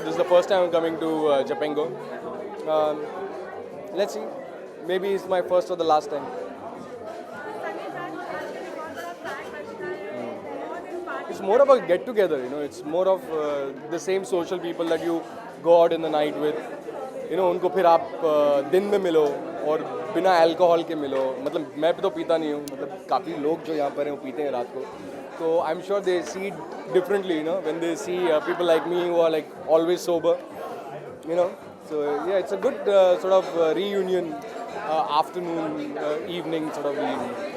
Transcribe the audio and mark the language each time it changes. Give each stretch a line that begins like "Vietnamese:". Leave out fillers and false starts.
English: This is the first time I'm coming to Japango. Let's see, maybe it's my first or the last time. It's more of a get together, you know. It's more of the same social people that you go out in the night with. You know,
Hindi: उनको फिर आप दिन में मिलो और बिना alcohol के मिलो. मतलब मैं तो पीता नहीं हूँ. मतलब काफ़ी लोग जो यहाँ पर हैं वो पीते हैं रात को.
English: So I'm sure they see it differently, you know, when they see people like me who are like always sober, you know. So yeah, it's a good sort of reunion, afternoon, evening sort of reunion.